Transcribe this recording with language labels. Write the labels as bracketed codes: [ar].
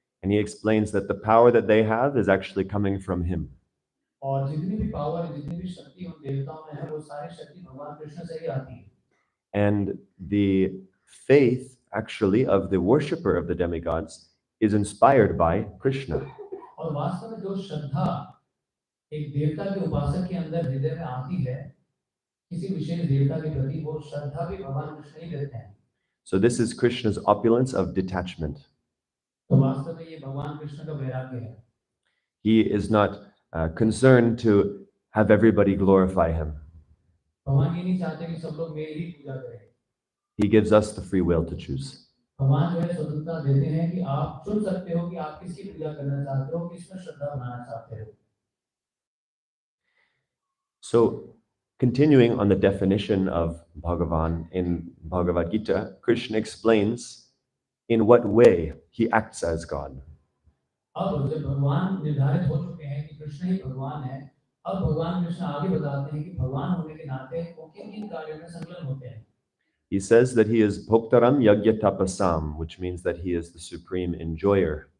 [en] And he explains that the power that they have is actually coming from him. [hi] और जितनी भी power, जितनी भी शक्ति उन देवताओं में है, वो सारी शक्ति भगवान कृष्ण से ही आती है। [en] And the faith actually of the worshipper of the demigods is inspired by Krishna. [hi] और वास्तव में जो श्रद्धा एक देवता के उपासक के अंदर हृदय में आती है किसी विशेष देवता के प्रति, वो श्रद्धा भी भगवान कृष्ण ही देते हैं। [en] So this is Krishna's opulence of detachment. [hi] तो वास्तव में ये भगवान कृष्ण का वैराग्य है। [en] He is not concerned to have everybody glorify him. [hi] भगवान ये नहीं चाहते कि सब लोग मेरी ही पूजा करें। [en] He gives us the free will to choose. [hi] भगवान जो है स्वतंत्रता देते हैं कि आप चुन सकते हो कि आप किसकी पूजा करना चाहते हो, किसमें श्रद्धा बनाना चाहते हो। [en] So, continuing on the definition of Bhagavan in Bhagavad Gita, Krishna explains in what way he acts as God. [hi] अब जब भगवान निर्धारित हो चुके हैं कि कृष्ण ही भगवान है, अब भगवान कृष्ण आगे बताते हैं कि भगवान होने के नाते वो किन किन कार्यों में संलग्न होते हैं। [en] He says that he is [sa] Bhoktaram Yagya Tapasam, [en] which means that he is the supreme enjoyer.